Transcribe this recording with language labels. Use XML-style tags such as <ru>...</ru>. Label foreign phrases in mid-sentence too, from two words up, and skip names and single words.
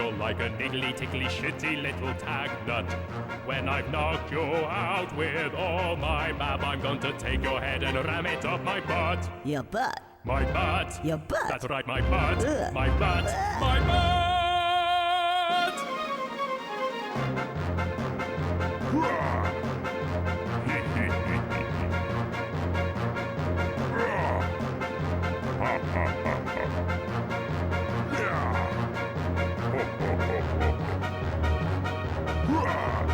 <en>You're like a niggly, tickly, shitty little tag nut. When I've knocked you out with all my bab, I'm going to take your head and ram it up my butt. Your butt. My butt. Your butt. That's right, my butt. Ugh. My butt. My butt. Hurrah. Hee, hee, hee, hee, hee. Hurrah. Ha, ha, ha, ha. Yeah. Ho, ho, ho, ho, ho. Hurrah.</en>